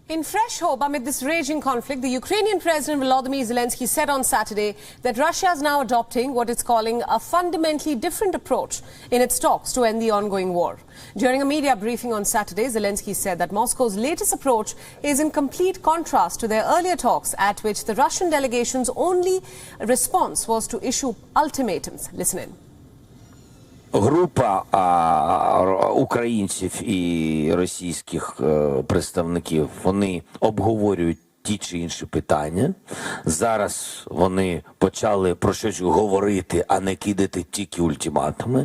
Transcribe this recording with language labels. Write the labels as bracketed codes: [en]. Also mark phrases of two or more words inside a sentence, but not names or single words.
[en] In fresh hope amid this raging conflict, the Ukrainian President Volodymyr Zelensky said on Saturday that Russia is now adopting what it's calling a fundamentally different approach in its talks to end the ongoing war. During a media briefing on Saturday, Zelensky said that Moscow's latest approach is in complete contrast to their earlier talks, at which the Russian delegation's only response was to issue ultimatums. Listen in. [uk] Група українців і російських представників, вони обговорюють ті чи інші питання. Зараз вони почали про щось говорити, а не кидати тільки ультиматуми.